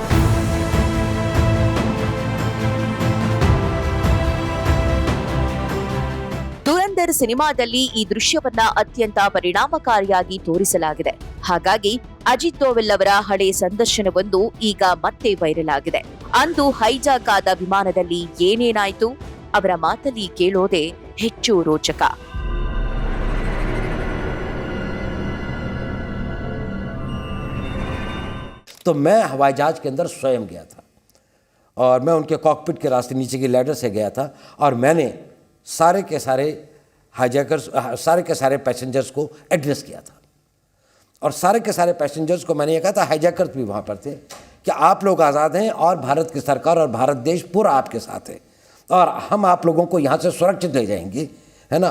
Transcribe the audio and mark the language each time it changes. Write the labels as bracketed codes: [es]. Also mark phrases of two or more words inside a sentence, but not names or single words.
[kn] ದುರಂಧರ್ ಸಿನಿಮಾದಲ್ಲಿ ಈ ದೃಶ್ಯವನ್ನ ಅತ್ಯಂತ ಪರಿಣಾಮಕಾರಿಯಾಗಿ ತೋರಿಸಲಾಗಿದೆ. ಹಾಗಾಗಿ ಅಜಿತ್ ದೋವಲ್ ಅವರ ಹಳೆ ಸಂದರ್ಶನವೊಂದು ಈಗ ಮತ್ತೆ ವೈರಲ್ ಆಗಿದೆ. ಅಂದು ಹೈಜಾಕ್ ಆದ ವಿಮಾನದಲ್ಲಿ ಏನೇನಾಯ್ತು? ಅವರ ಮಾತಲ್ಲಿ ಕೇಳೋದೇ ಹೆಚ್ಚು ರೋಚಕ. [hi] तो मैं हवाई जहाज के अंदर स्वयं गया था और मैं उनके कॉकपिट के रास्ते नीचे की लैडर से गया था और मैंने सारे के सारे हाईजैकर्स, सारे के सारे पैसेंजर्स को एड्रेस किया था और सारे के सारे पैसेंजर्स को मैंने ये कहा था, हाईजैकर्स भी वहाँ पर थे, कि आप लोग आज़ाद हैं और भारत की सरकार और भारत देश पूरा आपके साथ है और हम आप लोगों को यहाँ से सुरक्षित ले जाएंगे, है ना।